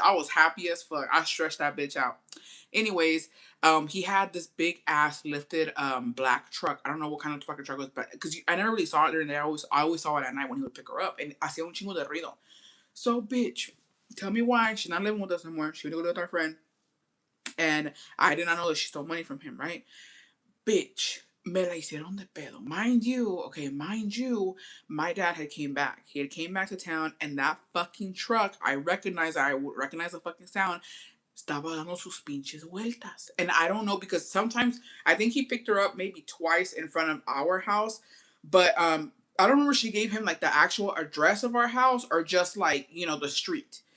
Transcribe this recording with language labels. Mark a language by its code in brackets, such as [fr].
[en] I was happy as fuck. I stretched that bitch out. Anyways, he had this big ass lifted black truck. I don't know what kind of fucking truck it was, but because I never really saw it during the day. I always saw it at night when he would pick her up, and [es] hacía un chingo de ruido. [en] So, bitch, tell me why she's not living with us anymore. She went to go live with our friend, and I did not know that she stole money from him, right? [es] Bitch, me la hicieron de pedo. [en] Mind you, my dad had came back. He had came back to town, and that fucking truck, I would recognize the fucking sound, [es] estaba dando sus pinches vueltas. [en] And I don't know, because sometimes, I think he picked her up maybe twice in front of our house, but I don't remember if she gave him like the actual address of our house or just like, you know, the street.